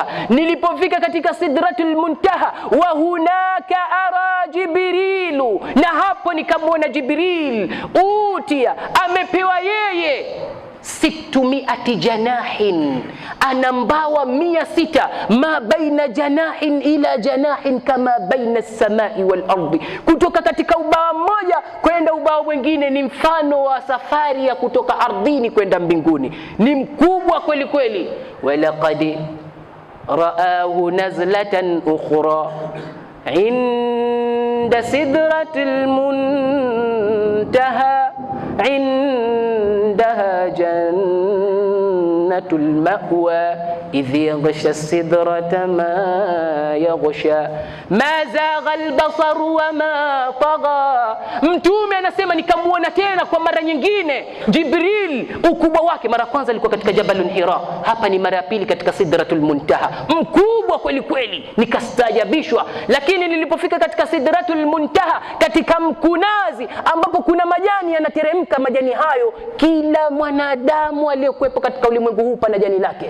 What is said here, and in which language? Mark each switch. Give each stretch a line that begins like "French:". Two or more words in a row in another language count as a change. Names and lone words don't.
Swahili: Nilipofika katika sidratil muntaha,
Arabic: وهناك أرى جبريل,
Swahili: na hapo nikamwona Jibril, utia, amepewa yeye 600 janahin, ana mbawa 600,
Arabic: ما بين جناحين إلى جناحين كما بين السماء والأرض,
Swahili: kutoka katika ubawa mmoja kwenda ubawa mwingine ni mfano wa safari ya kutoka ardhini kwenda mbinguni. Ni mkubwa kweli kweli.
Arabic: ولقد رآه نزلة أخرى عند سدرة المنتهى عندها جنة المأوى إذ يغشى السدرة ما يغشى ما زاغ البصر وما طغى.
Swahili: Mtume anasema nikamuona tena kwa mara nyingine Jibril, ukubwa wake mara kwanza alikuwa katika Jabalun Hira, hapa ni mara ya pili katika Sidratul Muntaha, mkubwa kubwa kweli kweli, nikastaajabishwa. Lakini nilipofika katika Sidratul Muntaha, katika mkunazi ambapo kuna majani yanateremka, majani hayo kila mwanadamu aliyokuwepo katika ulimwengu huu pana jani lake.